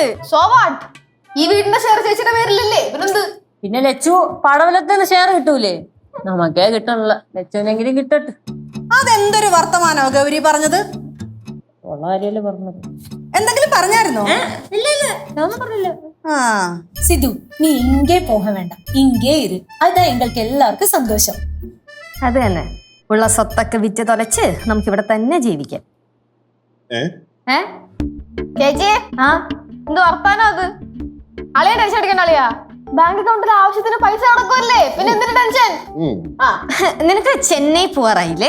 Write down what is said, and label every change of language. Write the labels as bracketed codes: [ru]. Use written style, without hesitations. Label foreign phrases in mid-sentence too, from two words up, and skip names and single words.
[en] so what? [ml] ഈ വീടിന്റെ ഷെയർ ചേച്ചിയുടെ പേരിലല്ലേ? പിന്നെന്ത്? പിന്നെ ലച്ചു പടവലത്തിന് ഷെയർ കിട്ടൂലേ? നമുക്കേ കിട്ടണല്ല, ലച്ചുവിനെങ്കിലും കിട്ടട്ടെ. അതെന്തൊരു വർത്തമാനോ ഗൗരി പറഞ്ഞത്? ഉള്ള കാര്യമല്ലേ പറഞ്ഞത്. എന്തെങ്കിലും പറഞ്ഞായിരുന്നോ? ഇല്ല ഇല്ല, ഞാനൊന്നും പറഞ്ഞില്ല. ആ, [ta] சிது, நீ இங்கே போக வேண்டாம், இங்கே இரு. அதான் எங்களுக்கு எல்லாருக்கும் சந்தோஷம். [ml] അത് തന്നെ. ഉള്ള സ്വത്തൊക്കെ വിറ്റ് തൊലച്ച് നമുക്ക് ഇവിടെ തന്നെ ജീവിക്കാം. ചേച്ചി, എന്ത് വർത്താനോ അത്? അളിയ ടെൻഷൻ അടിക്കണ്ട അളിയാ. [en] bank account [ml] ആവശ്യത്തിന് പൈസ നടക്കുമല്ലേ, പിന്നെ എന്തിനു ടെൻഷൻ? നിനക്ക് ചെന്നൈ പോവാറായില്ലേ?